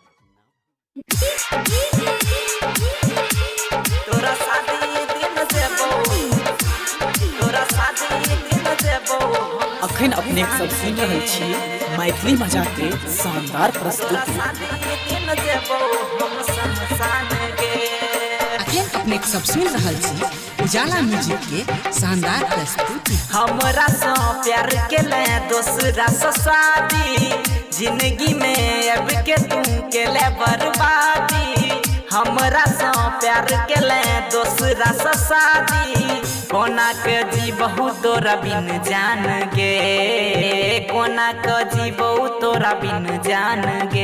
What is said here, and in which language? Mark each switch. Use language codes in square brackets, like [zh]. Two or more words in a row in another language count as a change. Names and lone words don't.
[mai] अखन अपने सब सुन रहे छी मैथिली मजा के शानदार प्रस्तुति। अखन अपने सब सुन रहे छी उजाला म्यूजिक के शानदार प्रस्तुति। हमरा से प्यार के ले दोसरा से शादी, जिंदगी में अब के तू के ले बर्बादी। हमरा से प्यार के ले दोसरा से शादी, कोना के जीबहु तोरा बिन जान गे, कोना के जीबहु तोरा बिन जान गे।